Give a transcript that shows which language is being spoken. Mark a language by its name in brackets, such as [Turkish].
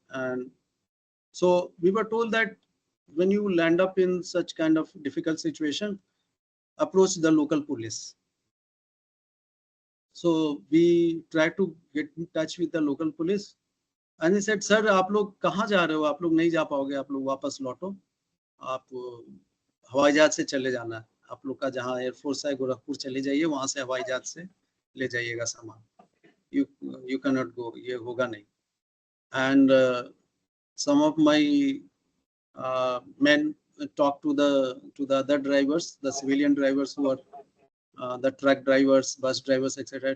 [English] And so we were told that when you land up in such kind of difficult situation, approach the local police. So we tried to get in touch with the local police, and they said, sir, [Hindi] आप लोग कहाँ जा रहे हो? आप लोग नहीं जा पाओगे, आप लोग वापस लौटो, आप हवाई जहाज से चले जाना है, आप लोग का जहाँ एयरफोर्स है गोरखपुर चले जाइए, वहां से हवाई जहाज से ले जाइएगा सामान, [English] you you cannot go, [Hindi] ये होगा नहीं. [English] And some of my men talked to the other drivers, the civilian drivers who are the truck drivers, bus drivers, etc.